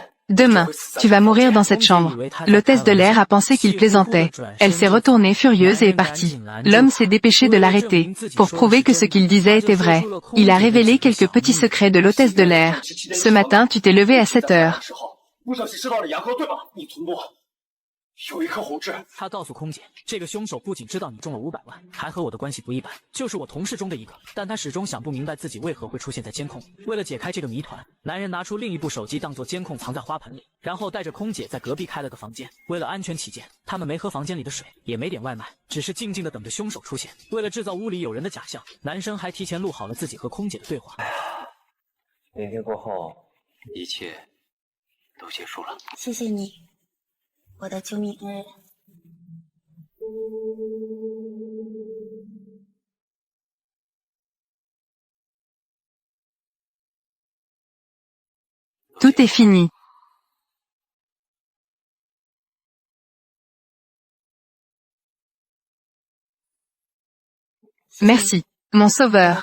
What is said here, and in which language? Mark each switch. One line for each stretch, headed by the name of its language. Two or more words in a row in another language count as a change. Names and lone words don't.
French: Demain, tu vas mourir dans cette chambre. » L'hôtesse de l'air a pensé qu'il plaisantait. Elle s'est retournée furieuse et est partie. L'homme s'est dépêché de l'arrêter, pour prouver que ce qu'il disait était vrai. Il a révélé quelques petits secrets de l'hôtesse de l'air. « Ce matin, tu t'es levé à 7 heures.
Chinese: 他告诉空姐，这个凶手不仅知道你中了500万，还和我的关系不一般，就是我同事中的一个。但他始终想不明白自己为何会出现在监控里。为了解开这个谜团，男人拿出另一部手机当做监控藏在花盆里，然后带着空姐在隔壁开了个房间。为了安全起见，他们没喝房间里的水，也没点外卖，只是静静的等着凶手出现。为了制造屋里有人的假象，男生还提前录好了自己和空姐的对话。明天过后，一切都结束了。谢谢你，我的救命恩人。
French: Tout est fini. Merci, mon sauveur.